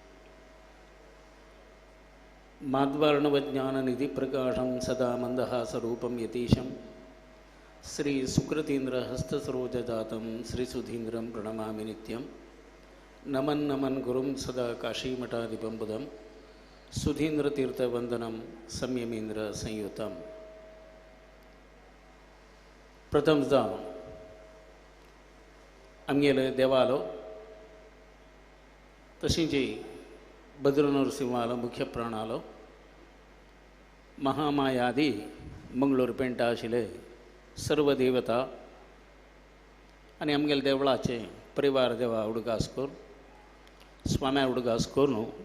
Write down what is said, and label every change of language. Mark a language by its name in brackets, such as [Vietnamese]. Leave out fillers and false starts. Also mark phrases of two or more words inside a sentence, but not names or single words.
[Sanskrit] माध्वर्णवज्ञाननिधिप्रकाशं सदा मन्दहासरूपं यतीशं श्रीसुकृतीन्द्रहस्तसरोजजातं श्रीसुधीन्द्रं प्रणमामि नित्यं. नमन् नमन् गुरुं सदा काशीमठाधिपं बुधं सुधीन्द्रतीर्थवन्दनं संयमेन्द्रसंयुतं. [Konkani] प्रथमतः आमगेले देवालो तशींच भद्रनरसिंहालो मुख्य प्राणालो महामायादी मंगळूर पेंटा आशिल्ले सर्व देवता आनी आमगेले देवळाचे परिवार देवा उडगास कोर स्वाम्या उडगास कोर न्हू.